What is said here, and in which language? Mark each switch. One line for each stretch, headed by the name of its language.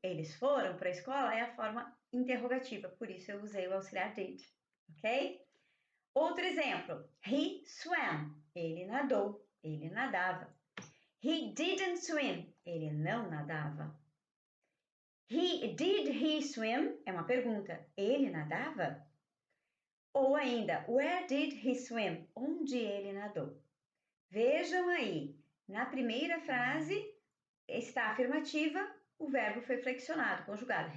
Portuguese: Eles foram para a escola é a forma interrogativa, por isso eu usei o auxiliar did, ok? Outro exemplo,
English: he swam,
Portuguese: ele nadou, ele nadava.
English: He didn't swim,
Portuguese: ele não nadava.
English: Did he swim?
Portuguese: É uma pergunta, ele nadava? Ou ainda,
English: where did he swim?
Portuguese: Onde ele nadou? Vejam aí, na primeira frase, está afirmativa, o verbo foi flexionado, conjugado.